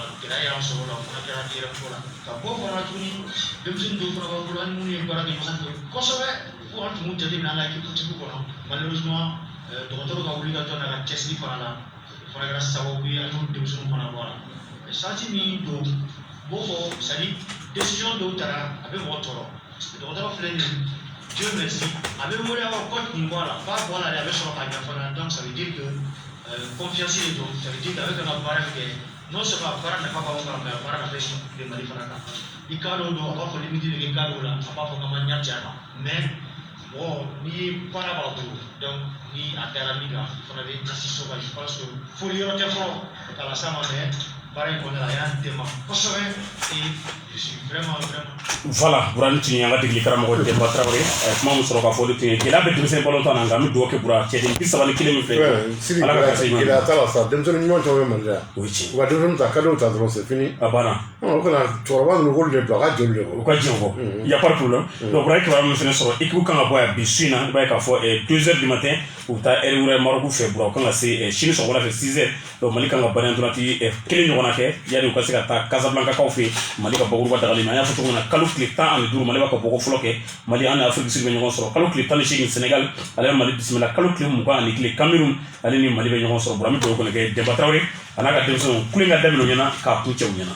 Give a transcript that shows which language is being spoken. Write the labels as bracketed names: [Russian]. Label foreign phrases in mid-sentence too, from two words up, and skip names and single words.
[Bambara] gɛlɛya y'an sɔrɔ o la o fana kɛra yɛrɛfɔ la ka bɔ fana tuguni denmisɛnnin dɔw fana b'an bolo an ni minnu ye baara kɛ ɲɔgɔn fɛ kosɛbɛ fo an tun b'u jateminɛ an ka équipe tigiw kɔnɔ malheureusement dɔgɔtɔrɔ ka wuli ka jɔ n'a ka cɛsiri fana la fana kɛra sababu ye an y'o denmisɛnninw fana bɔ a la santi min don b'o fɔ [French] c'est à dire décision [Bambara] dɔw taara a bɛ mɔgɔ tɔɔrɔ dɔgɔtɔrɔ filɛ nin ye [French] Dieu merci [Bambara] a bɛ wele aw coach nin bɔ a la b'a bɔ a la de a bɛ sɔrɔ k'a ɲɛ fana [French] donc ça veut dire que confiance [Bambara] de don [French] ça veut dire que [Bambara] a bɛ ka baara kɛ [French] non seulement [Bambara] a baara nafa b'aw kan mais a baara nafa bɛ Mali fana kan i kan dɔw don a b'a fɔ limite de kɛ kan dɔw la a b'a fɔ k'an ma ɲa cɛ a kan [French] mais bon [Bambara] ni baara b'a bolo donc ni a kɛra min kan fana bɛ assist o kan [French] je pense que [Bambara] foli yɔrɔ tɛ fɔlɔ k'a la s'a ma mais baara in kɔnɔna la a y'an dɛmɛ kosɛbɛ [French] et je suis vraiment [Bambara] voilà Burani tun ye an ka degeli karamɔgɔ Demba Traoré kuma min sɔrɔ k'a fɔ de tun ye gɛlɛya bɛ denmisɛnnin balontan na nka an bɛ dugawu kɛ Bura cɛden 31 min filɛ Ala ka kasa ɲuman gɛlɛya t'a la sa denmisɛnnin ɲuman caman bɛ Mali la o ye tiɲɛ u ka denmisɛnninw ta cadeau ta dɔrɔn [French] c'est fini [Bambara] a banna o kana cɛkɔrɔba ninnu k'olu de bila a ka joli de u ka diɲɛ kɔ [French] y a pas de problème donc [Bambara] Bura ye kibaruya min fana sɔrɔ équipe kan ka bɔ yan bi su in na i b'a ye k'a fɔ 2h [French] du matin [Bambara] u bɛ taa heure wɛrɛ Maroc fɛ Bura u kan ka se sini sɔgɔmada fɛ 6h donc Mali kan ka banni ntolanci 1 ɲɔgɔnna kɛ yanni u ka se ka taa Casablanca kaw fɛ Mali ka bakuruba dagali mais an y'a fɔ cogo min na kalo tile 15 Mali b'a ka bɔgɔ fɔlɔ kɛ Mali an ni Afrique du Sud bɛ ɲɔgɔn sɔrɔ kalo tile 18 Sénégal ale bɛ Mali bisimila kalo tile 22 Cameroun ale ni Mali bɛ ɲɔgɔn sɔrɔ Bura an bɛ dugawu kɔni kɛ Demba Traoré a n'a ka denmisɛnninw kulen ka daminɛ u ɲɛna k'a kun cɛ u ɲɛna